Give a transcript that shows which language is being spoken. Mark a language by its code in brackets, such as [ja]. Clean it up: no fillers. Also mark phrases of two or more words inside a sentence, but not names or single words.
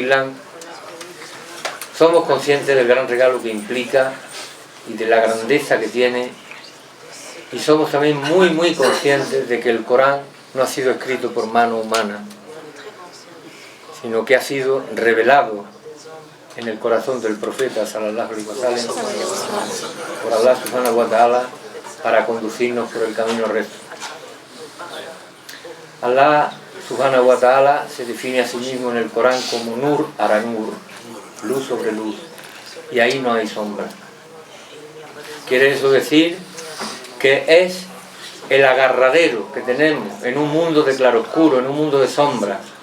[es] Islam, somos conscientes del gran regalo que implica y de la grandeza que tiene, y somos también muy conscientes de que el Corán no ha sido escrito por mano humana, sino que ha sido revelado en el corazón del profeta [ar] صلى الله عليه وسلم [es] por [ar] الله سبحانه وتعالى [es] para conducirnos por el camino recto. [ar] الله سبحانه وتعالى [es] se define a sí mismo en el Corán como [ar] نور على نور, [es] luz sobre luz, y ahí no hay sombra. Quiere eso decir que es el agarradero que tenemos en un mundo de claroscuro, en un mundo de sombra.